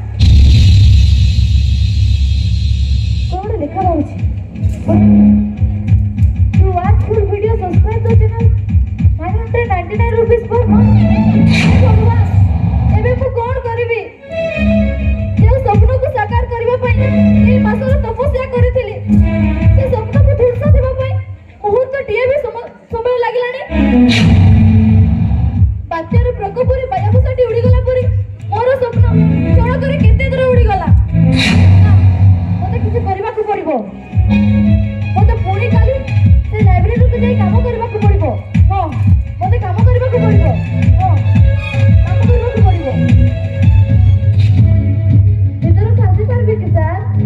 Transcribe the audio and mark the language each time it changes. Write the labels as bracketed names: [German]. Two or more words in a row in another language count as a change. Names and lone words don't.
[Odia] କଣ ଗୋଟେ ଲେଖା ରହୁଛି [English] To watch full video subscribe the channel 999 rupees per month [Odia] ଭଗବାନ ଏବେ ମୁଁ କଣ କରିବି ଯେଉଁ ସ୍ୱପ୍ନକୁ ସାକାର କରିବା ପାଇଁ ଏହି ମାସର ତପସ୍ୟା କରିଥିଲି ସେ ସ୍ୱପ୍ନକୁ ଧ୍ୱଂସ ଦେବା ପାଇଁ ମୁହୂର୍ତ୍ତଟିଏ ବି ସମୟ ଲାଗିଲାଣି ବାତ୍ୟାର ପ୍ରକୋପରେ ବାୟାବସାଟି ଉଡ଼ିଗଲା ପରି ମୋର ସ୍ୱପ୍ନ କ୍ଷଣକରେ କେତେ ଦୂର ଉଡ଼ିଗଲା ମୋତେ କିଛି କରିବାକୁ ପଡ଼ିବ ମୋତେ ପୁଣି କାଲି ସେ ଲାଇବ୍ରେରୀକୁ ଯାଇ କାମ କରିବାକୁ ପଡ଼ିବ ହଁ ମୋତେ କାମ କରିବାକୁ ପଡ଼ିବ ହଁ କାମ କରିବାକୁ ପଡ଼ିବ ଭିତରକୁ ଆସି ପାରିବି କି ସାର୍